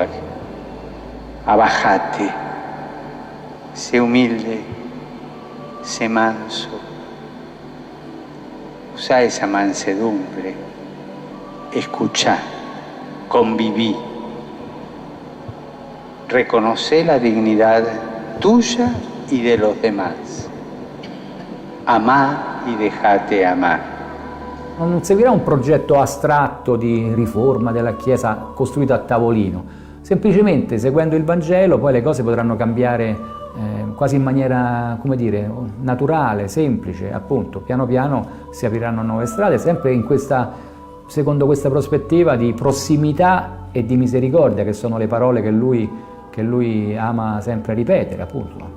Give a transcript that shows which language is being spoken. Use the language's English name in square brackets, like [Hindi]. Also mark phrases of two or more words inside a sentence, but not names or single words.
[Spanish] Abajate, sé humilde, sé manso, usa esa mansedumbre, escuchá, conviví, reconoce la dignidad tuya y de los demás, amá y dejate amar. [Italian] Non seguirà un progetto astratto di riforma della Chiesa costruito a tavolino, semplicemente seguendo il Vangelo poi le cose potranno cambiare quasi in maniera, come dire, naturale, semplice, appunto, piano piano si apriranno nuove strade, sempre in questa, secondo questa prospettiva di prossimità e di misericordia, che sono le parole che lui ama sempre ripetere, appunto.